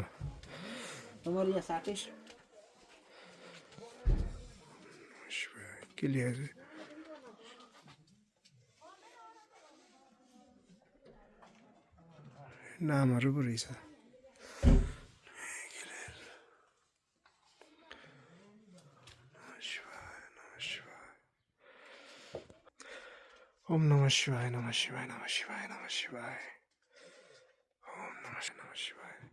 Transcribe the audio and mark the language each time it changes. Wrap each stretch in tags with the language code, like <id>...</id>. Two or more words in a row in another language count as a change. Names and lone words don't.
<ne>मैले यहाँ साटे के ल्याएर नामहरू पो रहेछ</ne> <sa>ओम नमः शिवाय नमः शिवाय नमः शिवाय नमः शिवाय ओम नमः शिवाय</sa>